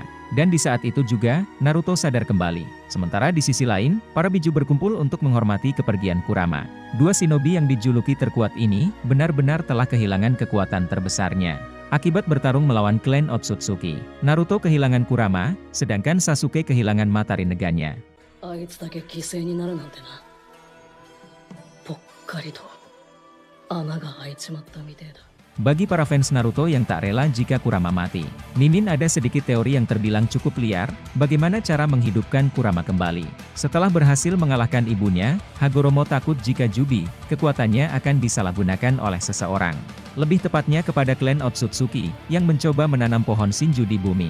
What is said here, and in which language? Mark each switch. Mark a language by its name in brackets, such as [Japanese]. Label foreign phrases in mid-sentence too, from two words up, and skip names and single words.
[Indonesian] Dan di saat itu juga, Naruto sadar kembali. Sementara di sisi lain, para Biju berkumpul untuk menghormati kepergian Kurama. Dua shinobi yang dijuluki terkuat ini, benar-benar telah kehilangan kekuatan terbesarnya. Akibat bertarung melawan klan Otsutsuki, Naruto kehilangan Kurama, sedangkan Sasuke kehilangan mata Rinnegan-nya. [Japanese] あいつだけ犠牲になるなんてな。ぽっかりと穴が開いちまったみてえだ。 [Indonesian] Bagi para fans Naruto yang tak rela jika Kurama mati, Mimin ada sedikit teori yang terbilang cukup liar, bagaimana cara menghidupkan Kurama kembali. Setelah berhasil mengalahkan ibunya, Hagoromo takut jika Jubi, kekuatannya akan disalahgunakan oleh seseorang. Lebih tepatnya kepada klan Otsutsuki, yang mencoba menanam pohon Shinju di bumi.